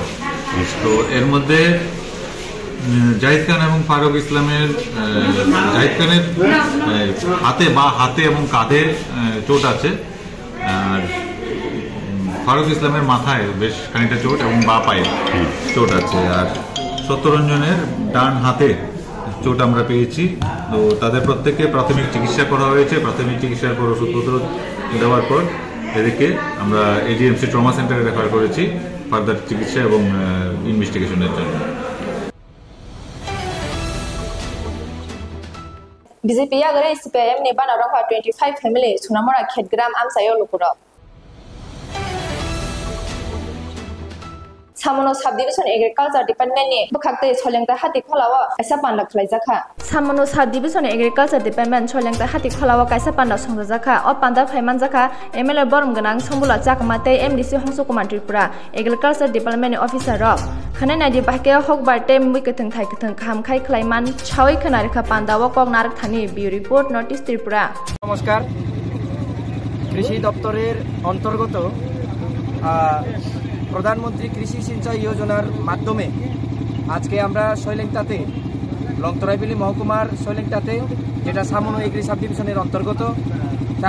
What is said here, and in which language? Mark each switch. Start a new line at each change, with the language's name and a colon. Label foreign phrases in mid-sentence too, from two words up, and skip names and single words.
Bangla: তো এর মধ্যে জাহিদ খান এবং ফারুক ইসলামের জাহিদ খানের হাতে এবং কাঁধে চোট আছে, আর ফারুক ইসলামের মাথায় বেশ খানিকটা চোট এবং বা পায়ে চোট আছে, আর সত্যরঞ্জনের ডান হাতে চোট আমরা পেয়েছি। তো তাদের প্রত্যেককে প্রাথমিক চিকিৎসা করা হয়েছে। প্রাথমিক চিকিৎসার পর ওষুধপত্র দেওয়ার পর এদেরকে আমরা AGMC
English: trauma centre
Bangla: রেফার করেছি ফার্দার চিকিৎসা এবং ইনভেস্টিগেশনের জন্য।
Kok Borok: BJP agare CPIM
Hindi: ने बना रखा
Kok Borok: 25 family sunamora khetgram amsayo lukuro Samono Subdivision Agriculture Department ni bukhakte cholengta hati kholawa kaisa panda khlaijaka Samono Subdivision Agriculture Department cholengta hati kholawa kaisa panda songjaka o panda phaimanjaka MLA Borom ganang Sombula Chakmate MDC Hongsu Kumar Tripura Agriculture Department Officer Rock khane nadi bahke hokbar tem wiketheng thaiketheng khamkhai khlaiman chawai khanarikha panda wa kok narak thani Bureau Report Notice Tripura
Bangla: নমস্কার কৃষি দপ্তরের অন্তর্গত প্রধানমন্ত্রী কৃষি সিঞ্চয় যোজনার মাধ্যমে আজকে আমরা শৈলেংটাতে লংতরাইবিলি মহকুমার শৈলেংটাতে যেটা সামনো এগ্রি
English: sub division
Bangla: অন্তর্গত তার